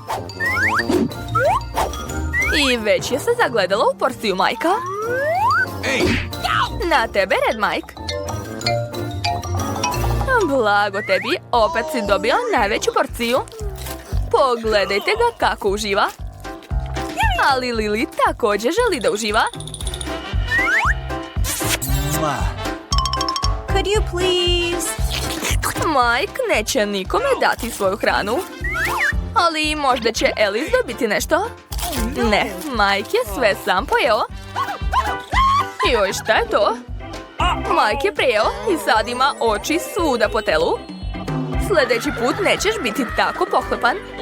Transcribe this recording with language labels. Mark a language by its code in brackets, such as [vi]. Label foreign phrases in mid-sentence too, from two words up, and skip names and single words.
[hr] I već je se zagledala u porciju Majka. Na tebe red, Mike. Blago tebi, opet si dobio najveću porciju. Pogledajte ga kako uživa. Ali Lily također želi da uživa. [en] Could you please? [hr] Mike neće nikome dati svoju hranu. Ali možda će Alice dobiti nešto. Ne, Mike je sve sam pojeo. Joj, šta je to? Mike je prijeo i sad ima oči svuda po telu. Sljedeći put nećeš biti tako pohlepan.